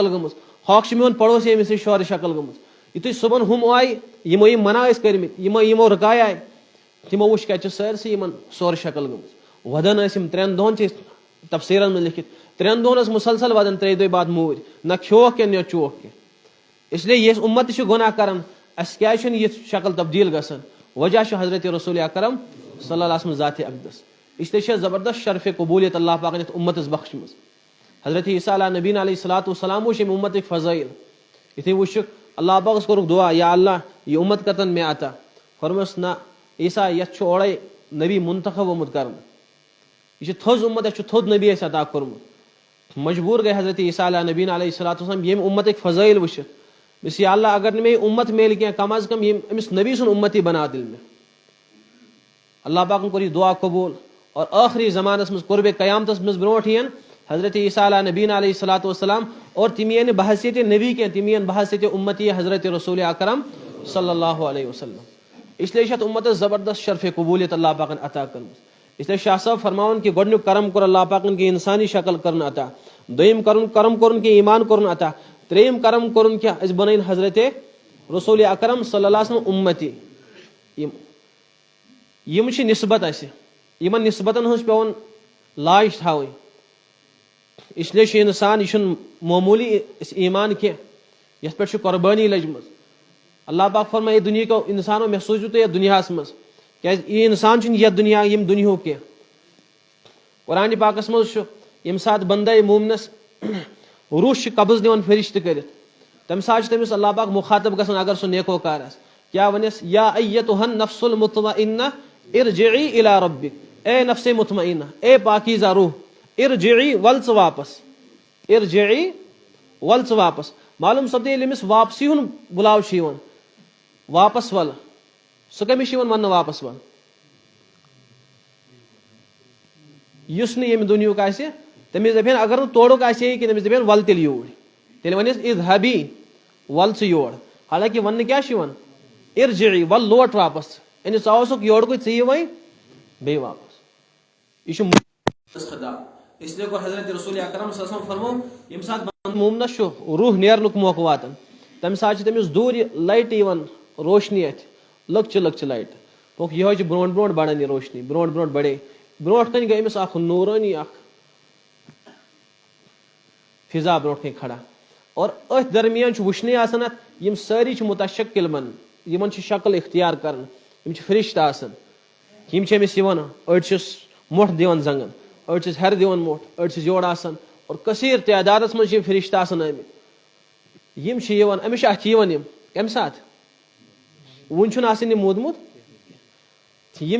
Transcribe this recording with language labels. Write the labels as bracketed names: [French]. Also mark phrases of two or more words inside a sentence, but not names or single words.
[Kashmiri] گٔمٕژ ہۄکھ چھِ میون پڑوسی أمِس تہِ چھِ سورٕ شکل گٔمٕژ یُتھُے صبحن ہُم آیہِ یِمو یِم منع ٲسۍ کٔرمٕتۍ یِمو رُکایے تِمو وٕچھ کَتہِ چھِ سٲرسٕے یِمن سورٕ شکل گٔمٕژ ودان ٲسۍ یِم 3 دۄہن چھِ تفسیٖرن منٛز لیکھِتھ 3 دۄہن ٲس مُسلسل ودان 3 دۄہہِ بعد موٗدۍ نہ کھیوکھ کینٛہہ نہ چوکھ کینٛہہ [Urdu] اس لیے [Kashmiri] یہِ اُمت تہِ چھُ گۄناہ کران اَسہِ کیازِ چھُنہٕ یِژھ شکل تبدیٖل گژھان وجہ چھُ حضرت رسول اکرم [Arabic] صلی اللہ علیہ [Kashmiri] ذاتِ اقدس [Urdu] اس لیے [Kashmiri] چھِ زبردست شرفِ قبولیت اللہ پاکن یتھ اُمتس بخشمٕژ حضرت عیسیٰ علیہ نبیٖن [Arabic] علیہ الصلوۃ والسلام [Kashmiri] وٕچھ اَمہِ اُمتٕکۍ فضٲیل یِتھُے وٕچھُکھ اللہ پاکس کوٚرُکھ دعا یا اللہ یہِ اُمت کرتن مےٚ عطا فرموس نہ عیسیٰ یتھ چھُ اورے نبی منتخب آمُت کرنہٕ یہِ چھِ تھٔز اُمت اَسہِ چھُ تھوٚد نبی اَسہِ عطا کوٚرمُت مجبوٗر گٔے حضرت عیسیٰ علیہ نبیٖن [Arabic] علیہ الصلوۃ والسلام [Kashmiri] ییٚمہِ اُمتٕکۍ فضٲیل وٕچھِتھ بس یا اللہ اگر نہٕ مےٚ یہِ اُمت میلہِ کینٛہہ کم از کم أمِس نبی سُنٛد اُمتی بنا تیٚلہِ مےٚ اللہ پاکن کوٚر یہِ دعا قبوٗل اور ٲخری زمانس منٛز قربِ قیامتس منٛز برونٛٹھ یِن حضرت عیسیٰ علیہ نبیٖن [Arabic] علیہ الصلوۃ والسلام [Kashmiri] اور تِم یِن نہٕ بحثیتِ نبی کینٛہہ تِم یِن بحثیتِ اُمتی حضرت رسول اکرم [Arabic] صلی اللہ علیہ وسلم [Urdu] اس لیے [Kashmiri] چھِ اَتھ اُمتس زبردست شرفِ قبولیت اللہ پاکن عطا کٔرمٕژ [Urdu] اس لیے [Kashmiri] شاہ صٲب فرماوان کہِ گۄڈٕنیُک کرم کوٚر اللہ پاکن کہِ اِنسانی شکل کٔرٕن عطا دوٚیِم کرم کوٚرُن کہِ ایمان کوٚرُن عطا ترٛیٚیِم کرم کوٚرُن کہِ أسۍ بنٲیِن حضرت رسول اکرم [Arabic] صلی اللہ علیہ وسلم [Kashmiri] اُمتی یِم چھِ نسبت اَسہِ یِمن نسبتن ہٕنٛز پیٚوان لاج تھاوٕنۍ [Urdu] اس لیے [Kashmiri] چھُ اِنسان یہِ چھُنہٕ معموٗلی ایمان کینٛہہ یتھ پٮ۪ٹھ چھِ قۄربٲنی لٔجمٕژ اللہ پاک فرمایہِ یہِ دُنیہِکیو اِنسانو مےٚ سوٗزوٕ تُہۍ یتھ دُنیاہس منٛز کیازِ یہِ اِنسان چھُنہٕ یتھ دُنیا ییٚمہِ دُنیہُک کینٛہہ قرآنِ پاکس منٛز چھُ ییٚمہِ ساتہٕ بندے مومنس روح چھِ قبض دِوان فرشتہٕ کٔرِتھ تمہِ ساتہٕ چھُ تٔمِس اللہ پاک مُخاطب گژھان اگر سُہ نیکوکار آسہِ کیاہ ونیس [Arabic] یا ایتُھا النفس المطمئنہ ارجعی الی ربک [Urdu] اے نفسِ مطمئنہ اے پاکیزہ روح [Kashmiri] ارجعی ول ژٕ واپس ارجعی ول ژٕ واپس معلوم سپدِ ییٚلہِ أمِس واپسی ہُنٛد بُلاو چھُ یِوان واپس ول سُہ کٔمِس چھُ یِوان وننہٕ واپس ول یُس نہٕ ییٚمہِ دُنیہُک آسہِ تٔمِس دپن اگر نہٕ تورُک آسہِ ہے کینٛہہ تٔمِس دپن ول تیٚلہِ یوٗرۍ تیٚلہِ ونیس اذهبی ول ژٕ یور حالانکہِ وننہٕ کیاہ چھُ یِوان ارجعی ول لوٹ واپس یعنی ژٕ اوسُکھ یورکُے ژٕ یہِ وۄنۍ بیٚیہِ واپس یہِ چھُ خطاب [Urdu] اس لیے [Kashmiri] کوٚر حضرت رسول اکرم [Arabic] صلی اللہ علیہ وسلم [Kashmiri] فرمو ییٚمہِ ساتہٕ مومنس چھُ روح نیرنُک موقعہٕ واتان تمہِ ساتہٕ چھِ تٔمِس دوٗرِ لایٹہِ یِوان روشنی اتھِ لۄکچہِ لۄکچہِ لایٹہِ دوٚپُکھ یِہوے چھِ برونٛٹھ برونٛٹھ بڑان یہِ روشنی برونٛٹھ برونٛٹھ بڑے برونٛٹھ کنہِ گٔے أمِس اکھ نوٗرٲنی اکھ فضا برونٛٹھ کنہِ کھڑا اور أتھۍ درمیان چھُ وٕچھنٕے آسان اتھ یِم سٲری چھِ متشکل بنان یِمن چھِ شکل اختیار کران یِم چھِ فرشتہٕ آسان یِم چھِ أمِس یِوان أڑۍ چھِس مۄٹھ دِوان زنٛگن أڑۍ چھِس ہیرِ دِوان مۄٹھ أڑۍ چھِس یورٕ آسان اور کثیٖر تعدادس منٛز چھِ یِم فرشتہٕ آسان آمٕتۍ یِم چھِ یِوان أمِس چھِ اتھِ یِوان یِم کمہِ ساتہٕ وُنہِ چھُنہٕ آسان یہِ موٗدمُت یِم